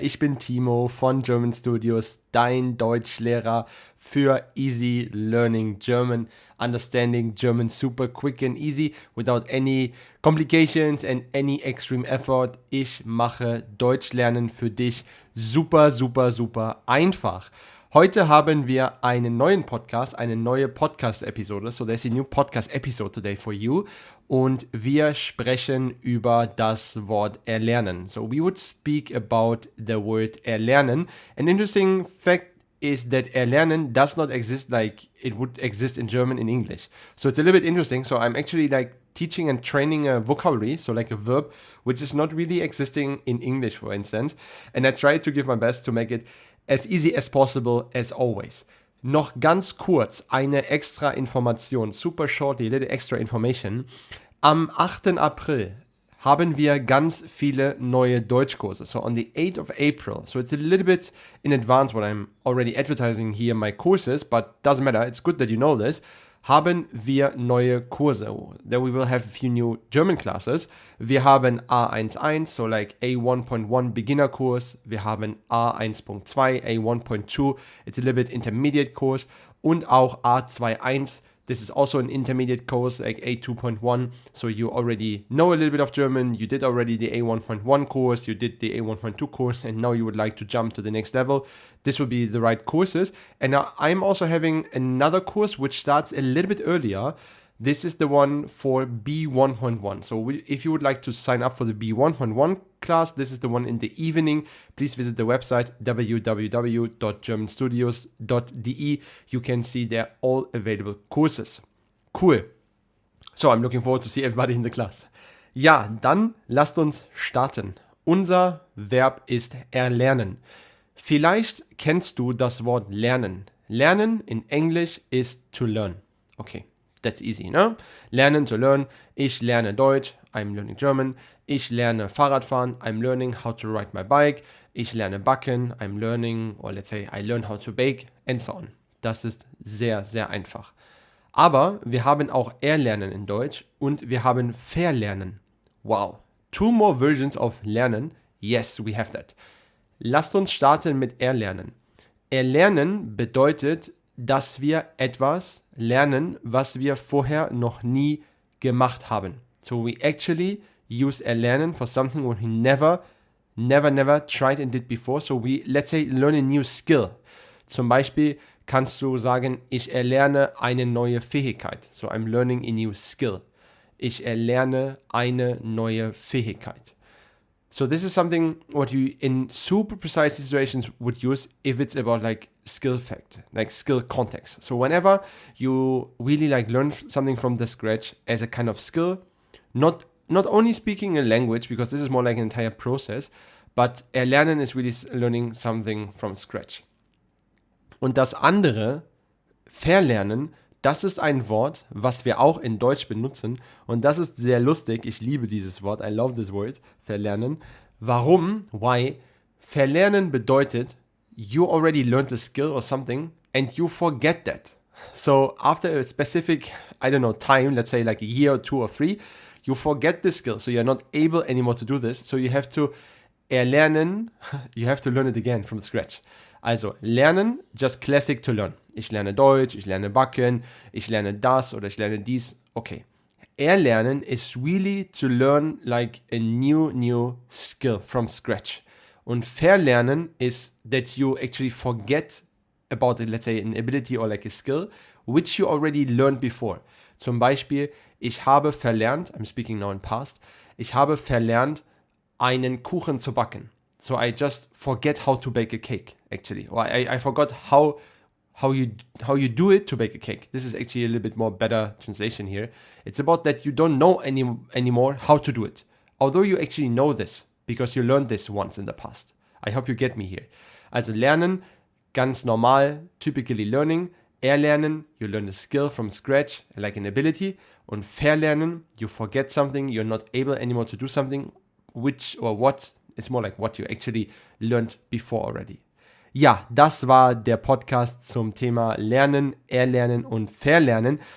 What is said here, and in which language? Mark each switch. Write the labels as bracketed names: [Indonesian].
[German] Ich bin Timo von GermanStudios, dein Deutschlehrer für [English] Easy Learning German, understanding German super quick and easy without any complications and any extreme effort. [German] Ich mache Deutschlernen für dich super einfach. Heute haben wir einen neuen Podcast, eine neue Podcast-Episode. [English] So there's a new podcast episode today for you. [German] Und wir sprechen über das Wort erlernen. [English] So we would speak about the word erlernen. An interesting fact is that erlernen does not exist like it would exist in German in English. So it's a little bit interesting. So I'm actually like teaching and training a vocabulary, so like a verb, which is not really existing in English, for instance. And I try to give my best to make it as easy as possible as always. [German] Noch ganz kurz eine extra Information, [English] super shortly, little extra information. [German] Am 8. April haben wir ganz viele neue Deutschkurse. [English] So on the 8th of April, so it's a little bit in advance what I'm already advertising here my courses, but doesn't matter, it's good that you know this. [German] Haben wir neue Kurse. [English] There we will have a few new German classes. [German] Wir haben A11, [English] so like [German] A1.1 Beginner Kurs. Wir haben [English] A1.2, A1.2, it's a little bit intermediate course. [German] Und auch [English] A21, this is also an intermediate course, like A2.1. So you already know a little bit of German. You did already the A1.1 course. You did the A1.2 course. And now you would like to jump to the next level. This would be the right courses. And now I'm also having another course which starts a little bit earlier. This is the one for B1.1. So if you would like to sign up for the B1.1 class, this is the one in the evening. Please visit the website www.germanstudios.de. You can see there all available courses. Cool. So I'm looking forward to see everybody in the class. [German] Ja, dann lasst uns starten. Unser Verb ist erlernen. Vielleicht kennst du das Wort lernen. Lernen in Englisch ist to learn. [English] Okay. That's easy, ne? Lernen, to learn. [German] Ich lerne Deutsch, [English] I'm learning German. [German] Ich lerne Fahrradfahren, [English] I'm learning how to ride my bike. [German] Ich lerne backen, [English] I'm learning, or let's say I learn how to bake, and so on. [German] Das ist sehr einfach. Aber wir haben auch erlernen in Deutsch und wir haben verlernen. Wow. [English] 2 more versions of lernen. Yes, we have that. [German] Lasst uns starten mit erlernen. Erlernen bedeutet, dass wir etwas lernen, was wir vorher noch nie gemacht haben. [English] So we actually use erlernen for something what we never tried and did before. So we, let's say, learn a new skill. [German] Zum Beispiel kannst du sagen, ich erlerne eine neue Fähigkeit. [English] So I'm learning a new skill. [German] Ich erlerne eine neue Fähigkeit. [English] So this is something what you in super precise situations would use if it's about like skill fact, like skill context. So whenever you really like learn something from the scratch as a kind of skill, not only speaking a language, because this is more like an entire process, but erlernen is really learning something from scratch. [German] Und das andere, verlernen, das ist ein Wort, was wir auch in Deutsch benutzen und das ist sehr lustig. Ich liebe dieses Wort. [English] I love this word, [German] verlernen. Warum? [English] Why? [German] Verlernen bedeutet, [English] you already learned a skill or something and you forget that. So after a specific, I don't know, time, let's say like a year or 2 or 3, you forget the skill. So you're not able anymore to do this. So you have to erlernen, you have to learn it again from scratch. [German] Also lernen, [English] just classic to learn. [German] Ich lerne Deutsch, ich lerne backen, ich lerne das oder ich lerne dies. [English] Okay. Erlernen is really to learn like a new skill from scratch. [German] Und verlernen [English] is that you actually forget about, let's say, an ability or like a skill, which you already learned before. [German] Zum Beispiel, ich habe verlernt, [English] I'm speaking now in past, [German] ich habe verlernt, einen Kuchen zu backen. [English] So I just forget how to bake a cake, actually. Or I forgot how how you do it to bake a cake. This is actually a little bit more better translation here. It's about that you don't know anymore how to do it. Although you actually know this, because you learned this once in the past. I hope you get me here. [German] Also lernen, ganz normal, [English] typically learning. Erlernen, you learn a skill from scratch, like an ability. [German] Und verlernen, [English] you forget something, you're not able anymore to do something, which or what, it's more like what you actually learned before already. [German] Ja, das war der Podcast zum Thema Lernen, Erlernen und Verlernen.